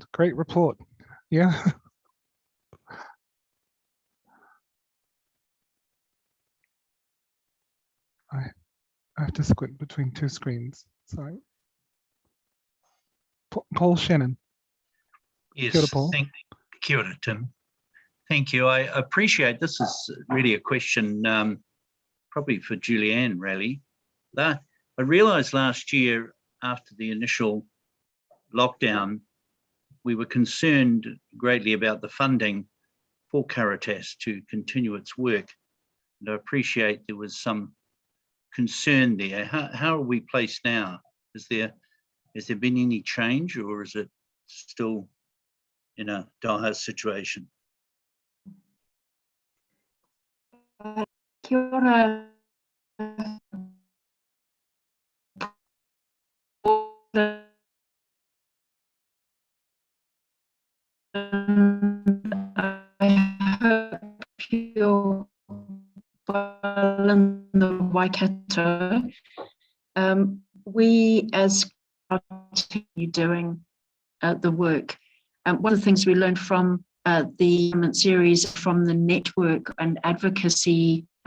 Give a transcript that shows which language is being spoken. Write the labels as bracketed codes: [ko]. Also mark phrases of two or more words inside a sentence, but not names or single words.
[en] Great report. Yeah. I have to squint between two screens. Sorry. Paul Shannon. Yes, [mi] Kia ora, Paul. Kia ora, [en] Tim. Thank you. I appreciate this is really a question probably for Julianne, really. I realised last year after the initial lockdown, we were concerned greatly about the funding for Caritas to continue its work. And I appreciate there was some concern there. How are we placed now? Has there been any change, or is it still in a dire situation? [mi] Kia ora. [en] I hope you're well in the Waikato. We as continue doing the work. One of the things we learned from the series from the network and advocacy